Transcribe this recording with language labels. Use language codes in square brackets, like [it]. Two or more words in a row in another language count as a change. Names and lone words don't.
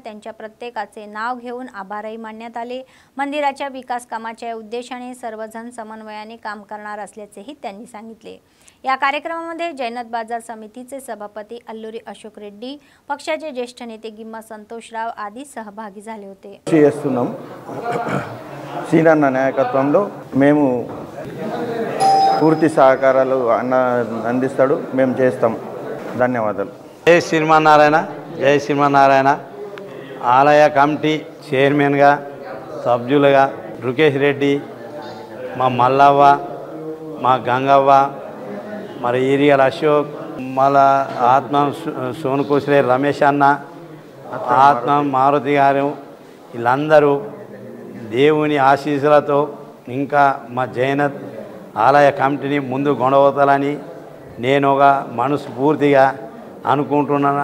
[mr] त्यांच्या प्रत्येकाचे नाव घेऊन आभारही मानण्यात आले। मंदिराच्या विकास कामाच्या उद्देशाने सर्वजण समन्वयाने काम करणार असल्याचेही त्यांनी सांगितले। या कार्यक्रमामध्ये जैनत बाजार समितीचे सभापती अल्लुरी अशोक रेड्डी, पक्षाचे ज्येष्ठ नेते गिम्मा संतोषराव आदी सहभागी झाले होते। [te] సీనన్న నాయకత్వంలో మేము పూర్తి సహకారాలు అందిస్తాడు, మేము చేస్తాం। ధన్యవాదాలు। జై శ్రీమన్నారాయణ, జై శ్రీమన్నారాయణ। ఆలయ కమిటీ చైర్మన్గా సభ్యులుగా రుకేష్ రెడ్డి, మా మల్లవ్వ, మా గంగవ్వ, మరి ఈరియల్ అశోక్, మళ్ళా ఆత్మ సోనుకోసలే రమేష్ అన్న, ఆత్మ మారుతి గారు, వీళ్ళందరూ దేవుని ఆశీస్సులతో ఇంకా మా జైనత్ ఆలయ కమిటీని ముందు గొడవతాలని నేను ఒక మనస్ఫూర్తిగా అనుకుంటున్నాను.